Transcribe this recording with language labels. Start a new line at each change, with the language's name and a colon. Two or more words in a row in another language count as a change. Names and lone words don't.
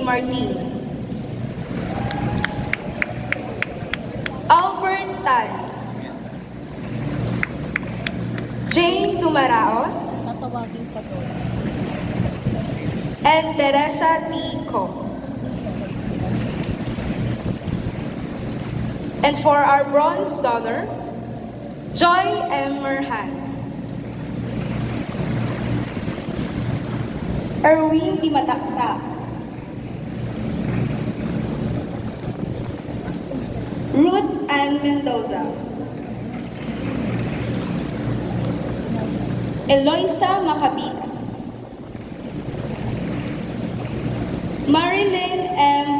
English: Martin, Albert Tan, Jane Tumaraos, and Teresa T. Co. And for our bronze donor, Joy M. Merhan. Erwin Di Mataktak, Ruth Ann Mendoza, Eloisa Macabita, Marilyn M.